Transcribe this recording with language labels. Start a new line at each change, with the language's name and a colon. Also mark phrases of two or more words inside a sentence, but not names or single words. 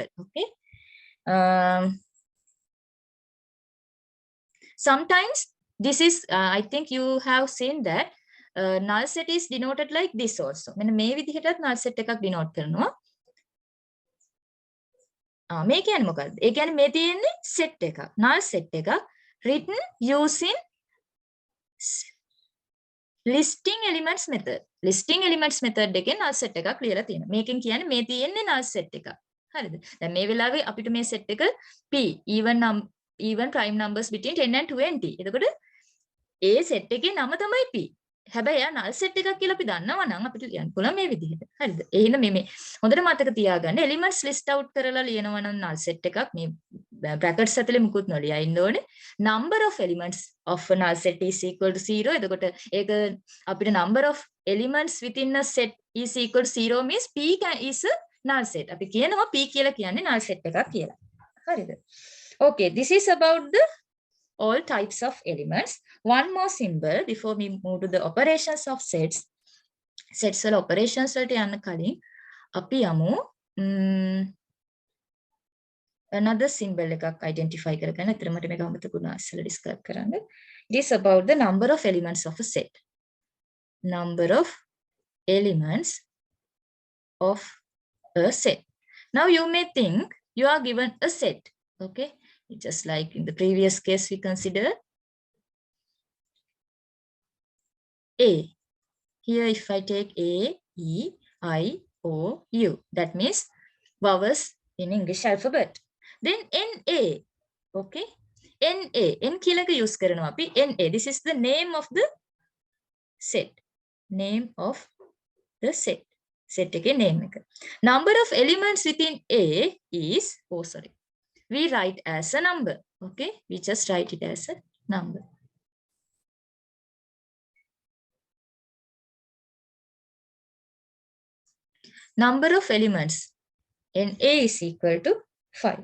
English: Okay? Sometimes this is I think you have seen that null set is denoted like this also.
Sinhala: මෙන්න මේ විදිහටත්
English: null set
Sinhala: එකක් denote කරනවා. මේ කියන්නේ මොකද්ද? ඒ කියන්නේ මේ තියෙන්නේ set එකක්.
English: null set
Sinhala: එකක්
English: written using listing elements method. listing elements method
Sinhala: එකෙන්
English: null set
Sinhala: එකක් ලියලා තියෙනවා. මේකෙන් කියන්නේ මේ තියෙන්නේ
English: null set
Sinhala: එකක්. හරිද? දැන් මේ වෙලාවේ අපිට මේ set එක P
English: even prime numbers between 10 and 20.
Sinhala: එතකොට ඒ set එකේ නම තමයි P. හැබැයි යා
English: null set
Sinhala: එකක් කියලා අපි දන්නවා නම් අපිට ලියන්න පුළුවන් මේ විදිහට. හරිද? එහෙනම් මේ හොඳට මතක තියාගන්න
English: elements list out
Sinhala: කරලා ලියනවා නම්
English: null set
Sinhala: එකක් මේ brackets ඇතුලේ මුකුත් නොලියා ඉන්න ඕනේ.
English: Number of elements of a null set is equal to 0.
Sinhala: එතකොට ඒක අපිට
English: number of elements within a set is equal to 0 means p is a null set.
Sinhala: අපි කියනවා p කියලා කියන්නේ
English: null set
Sinhala: එකක් කියලා. හරිද?
English: Okay, this is about the all types of elements. One more symbol before we move to the operations of sets.
Sinhala: Sets වල operations වලට යන්න කලින් අපි යමු
English: another symbol
Sinhala: එකක් identify කරගන්න. අතන මට මේක අමතකුණා ඉස්සෙල්ලා describe කරන්න.
English: It is about the number of elements of a set. Number of elements of a set. Now you may think you are given a set. Okay, just like in the previous case we consider A. Here if I take A, E, I, O, U, that means vowels in English alphabet. Then NA, okay, NA,
Sinhala: N කියලා use කරනවා අපි NA.
English: This is the name of the set. Name of the set.
Sinhala: Set එකේ name එක.
English: Number of elements within A is, oh sorry, we write as a number. Okay, we just write it as a number. Number of elements in A is equal to 5.